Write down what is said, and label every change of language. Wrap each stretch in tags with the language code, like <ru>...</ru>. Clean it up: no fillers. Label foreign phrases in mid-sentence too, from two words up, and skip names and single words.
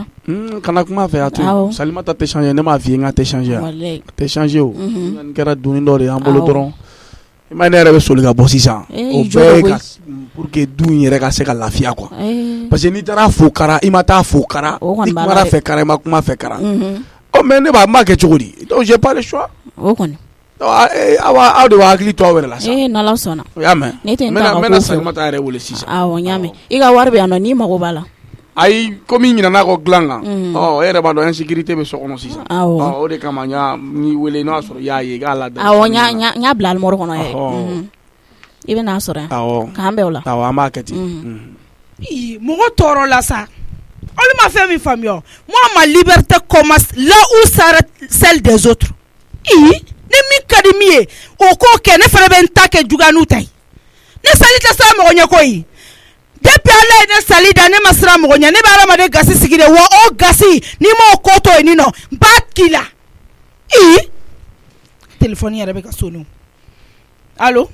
<bm>kana kuma fɛ a to Salimata tɛ changer ne m'a f'i ye n ka tɛ changer tɛ changer o n kɛra dunni dɔ de y'an bolo dɔrɔn i ma ne yɛrɛ bɛ soli ka bɔ sisan o bɛɛ ye</bm> <fr>pour que</fr> <bm>du in yɛrɛ ka se ka lafiya quoi</bm> <fr>parce que</fr> <bm>n'i taara fo kara i ma taa fo kara i kumara fɛ kara i ma kuma fɛ kara mais ne b'a kɛ cogo di</bm> <fr>donc j'ai pas le choix</fr> <bm>o kɔni aw de b'a hakili to aw yɛrɛ la sa n'Ala sɔnna o y'a mɛn ne tɛ n ta ka ko Salimata yɛrɛ wele sisan awɔ n y'a mɛn i ka wari bɛ yan nɔ n'i mago b'a la ayi komi ɲinana kɔ dilan kan e yɛrɛ b'a dɔn insécurité bɛ so kɔnɔ sisan o de kama n'i wele n'o y'a sɔrɔ i y'a ye i k'a ladon awɔ n y'a bila alimɔri kɔnɔ i bɛ n'a sɔrɔ yan k'an bɛn o la awɔ an b'a kɛ ten mɔgɔ tɔɔrɔ la sa olu ma fɛn min faamuya moi ma</bm> <fr>liberté commence là où s'arrête celle des autres</fr> <bm>ni min ka di min ye o k'o kɛ ne fana bɛ n ta kɛ juguya n'u ta ye ne sali tɛ siran mɔgɔ ɲɛ koyi depuis Ala ye ne sali da ne ma siran mɔgɔ ɲɛ ne bɛ adamaden gasi sigi de wa o gasi n'i ma o ko to yen nɔ n b'a k'i la téléphone yɛrɛ bɛ ka sonner allo</bm>